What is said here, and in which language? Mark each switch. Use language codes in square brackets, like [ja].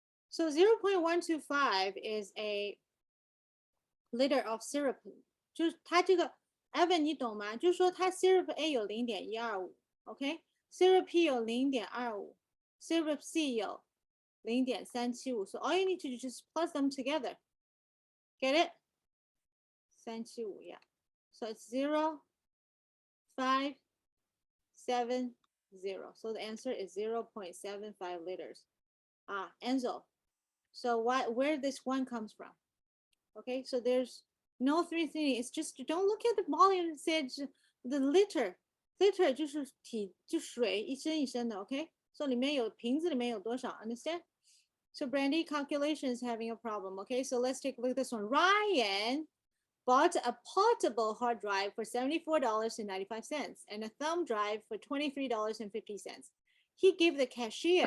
[en] So 0.125 is a liter of syrup. [zh] 就是它这个 Evan 你懂吗？就是说它 syrup A 有0.125，OK？syrup P 有0.25，syrup C 有0.375。 [en] So all you need to do is just plus them together. Get it? 375, yeah. So it's 0, 5, 7, 0. So the answer is 0.75 liters. Enzo. So where this one comes from? Okay, so there's no three things. It's just don't look at the volume. It says the liter. [zh] Liter 就是就水一升一升的 ，OK？ [en] So [zh] 瓶子里面有多少 [en] ？Understand? So Brandy, calculation is having a problem. Okay, so let's take a look at this one. Ryan bought a portable hard drive for $74.95 and a thumb drive for $23.50. He gave the cashier